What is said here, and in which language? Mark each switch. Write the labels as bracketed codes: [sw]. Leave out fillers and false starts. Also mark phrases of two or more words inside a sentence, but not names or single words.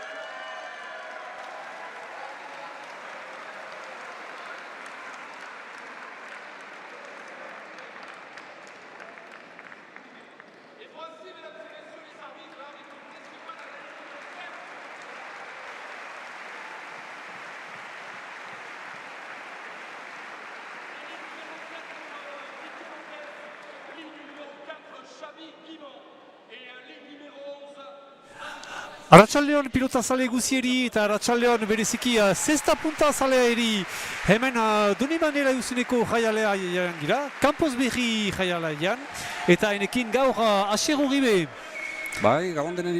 [fr] Et voici, mesdames et messieurs, les arbitres, avec le principal analyste de faire. Ligne numéro 4, Xabi Guimont. Et ligne numéro 11, [eu] Arratsaldeon pilota zale guzieri eta arratsaldeon bereziki Cesta Punta zaleari hemen Donibane Uzineko jaialean gira, Campos Berri jaialean eta enekin gaur Asier Uribe. Bai, gabon deneri.